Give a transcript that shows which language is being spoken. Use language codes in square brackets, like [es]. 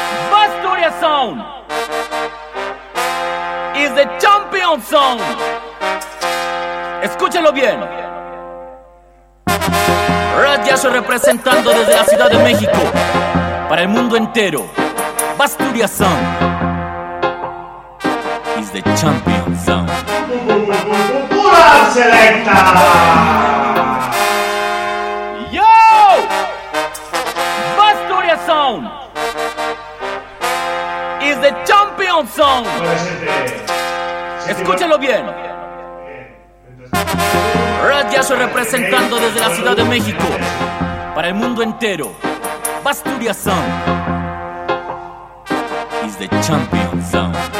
[en] Basturia Sound is the champion song. [es] Escúchalo bien. Ras Yasu representando desde la Ciudad de México para el mundo entero. [en] Basturia Sound is the champion sound. [es] ¡Pura selecta! Yo! [en] Basturia Sound is the champion sound. [es] Escúchalo bien. Ras Yasu representando desde la Ciudad de México para el mundo entero. [en] Basturia Sound is the champion sound.